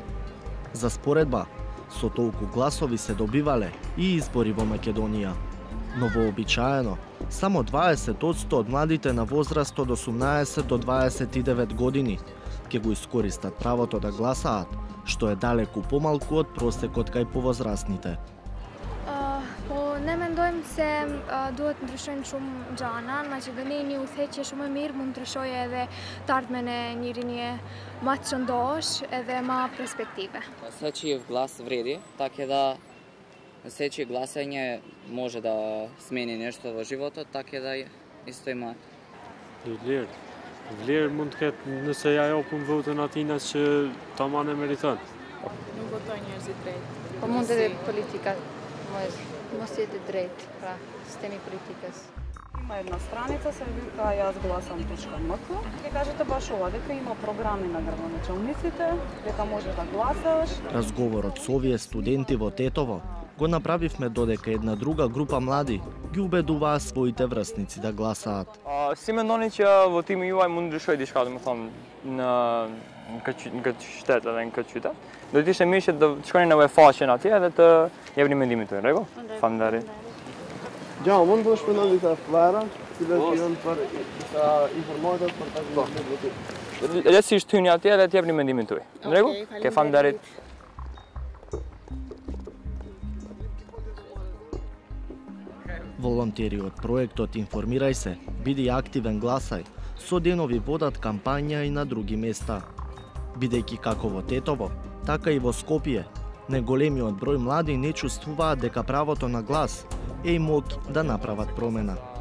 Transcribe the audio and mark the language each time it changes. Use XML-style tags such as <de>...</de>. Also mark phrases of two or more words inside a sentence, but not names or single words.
<mk>За споредба, со толку гласови се добивале и избори во Македонија. Но вообичаено, само 20% од младите на возраст од 18 до 29 години ќе го искористат правото да гласаат, што е далеку помалку од просекот кај повозрастните.</mk> <sq>Po ne mendojmë se duhet ndryshojnë shumë gjana, значи do ne një udhëheqje shumë e mirë mund ndryshojë edhe të ardhmen e njëri më të qëndosh edhe më перспективе.</sq> <mk>Сечиев глас вреди, така да сечие гласање може да смени нешто во животот, така да исто има.</mk> <sq>Vlerë mund të ketë nëse ja japun votën atina që tamam e meriton. Nuk votojnë njerëzit drejt. Po mund edhe politika mos jetë drejt, pra sistemi politikës.</sq> <mk>Има една страница, се вика јазгласам.мк, ќе кажете баш ова, дека има програми на градоначалниците, дека може да гласаш. Разговорот со овие студенти во Тетово го направивме додека една друга група млади ги убедуваа своите врсници да гласаат.</mk> <sq>Si mendoni që votimi juaj mund ndryshoj diçka, domethënë në qytet edhe në këtë qytet. Do të ishte mirë që të shkonin në faqen atje edhe të jepni mendimin tuaj, rregull? Faleminderit. Gjatë, mund të shpërndon disa flara, që janë për disa informata për ta votuar. Lehtësisht hyni atje edhe të jepni mendimin tuaj. Në rregull? Ke faleminderit.</sq> <mk>Волонтери од проектот Информирај се, биди активен гласај, со денови водат кампања и на други места. Бидејќи како во Тетово, така и во Скопје, неголемиот број млади не чувствуваат дека правото на глас е и моќ да направат промена.</mk>